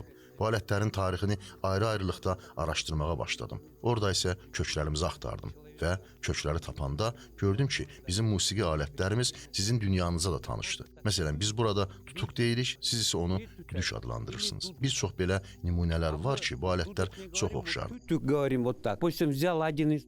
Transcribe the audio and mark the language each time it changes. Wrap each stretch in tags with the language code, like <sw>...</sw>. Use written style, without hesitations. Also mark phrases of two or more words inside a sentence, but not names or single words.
<az>Bu alətlərin tarixini ayrı-ayrılıqda araşdırmağa başladım. Orada isə köklərimizi axtardım və kökləri tapanda gördüm ki, bizim musiqi alətlərimiz sizin dünyanıza da tanışdı. Məsələn, biz burada tutuq deyirik, siz isə onu düdük adlandırırsınız. Bir çox belə nümunələr var ki, bu alətlər çox oxşardır.</az> <ru>Тюк говорим вот так. Допустим, взял один из...</ru>